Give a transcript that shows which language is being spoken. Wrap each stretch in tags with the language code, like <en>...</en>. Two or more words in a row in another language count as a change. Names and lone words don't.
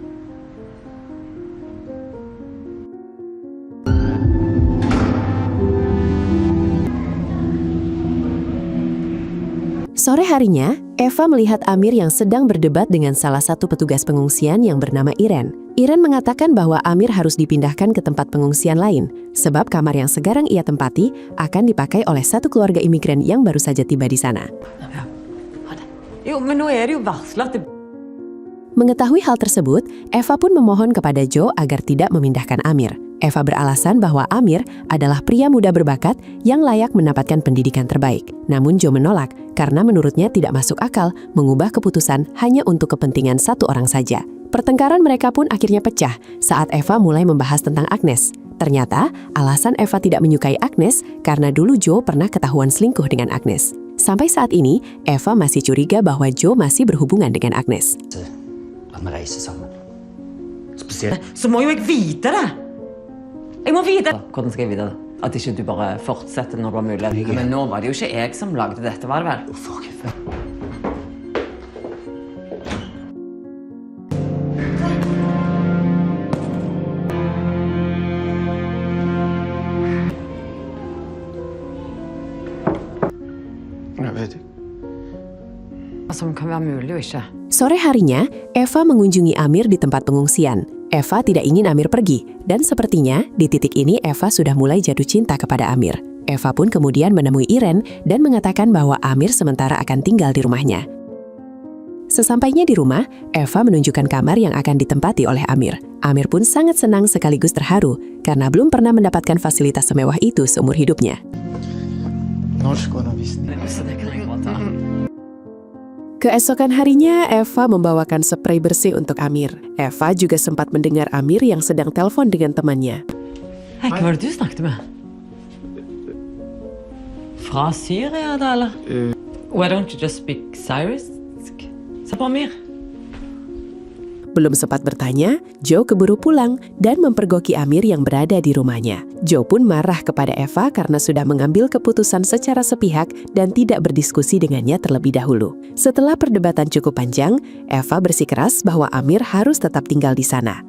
<id>Sore harinya, Eva melihat Amir yang sedang berdebat dengan salah satu petugas pengungsian yang bernama Iren. Iren mengatakan bahwa Amir harus dipindahkan ke tempat pengungsian lain, sebab kamar yang sekarang ia tempati akan dipakai oleh satu keluarga imigran yang baru saja tiba di sana.</id> <no>Ja, ha det. Jo, men nå er det jo varslet.</no> <id>Mengetahui hal tersebut, Eva pun memohon kepada Joe agar tidak memindahkan Amir. Eva beralasan bahwa Amir adalah pria muda berbakat yang layak mendapatkan pendidikan terbaik. Namun Joe menolak karena menurutnya tidak masuk akal mengubah keputusan hanya untuk kepentingan satu orang saja. Pertengkaran mereka pun akhirnya pecah saat Eva mulai membahas tentang Agnes. Ternyata alasan Eva tidak menyukai Agnes karena dulu Joe pernah ketahuan selingkuh dengan Agnes. Sampai saat ini, Eva masih curiga bahwa Joe masih berhubungan dengan Agnes.</id> <no>At vi reiser sammen. Spesielt. Så må jo jeg vite det! Jeg må vite! Hvordan skal jeg vite det? At ikke du bare fortsetter når du har mulighet. Men nå var det jo ikke jeg som lagde dette, var det vel? Fuck. Jeg vet ikke. Som kan være mulig og ikke.</no> <id>Sore harinya, Eva mengunjungi Amir di tempat pengungsian. Eva tidak ingin Amir pergi, dan sepertinya di titik ini Eva sudah mulai jatuh cinta kepada Amir. Eva pun kemudian menemui Iren dan mengatakan bahwa Amir sementara akan tinggal di rumahnya. Sesampainya di rumah, Eva menunjukkan kamar yang akan ditempati oleh Amir. Amir pun sangat senang sekaligus terharu karena belum pernah mendapatkan fasilitas semewah itu seumur hidupnya. Norskundervisning. Keesokan harinya, Eva membawakan spray bersih untuk Amir. Eva juga sempat mendengar Amir yang sedang telepon dengan temannya.</id> <no>Hei, hva var det du snakket med? Fra Syria, da, eller?</no> <en>Why don't you just speak Syrisk?</en> <no>Se på Amir.</no> <id>Belum sempat bertanya, Joe keburu pulang dan mempergoki Amir yang berada di rumahnya. Joe pun marah kepada Eva karena sudah mengambil keputusan secara sepihak dan tidak berdiskusi dengannya terlebih dahulu. Setelah perdebatan cukup panjang, Eva bersikeras bahwa Amir harus tetap tinggal di sana.</id>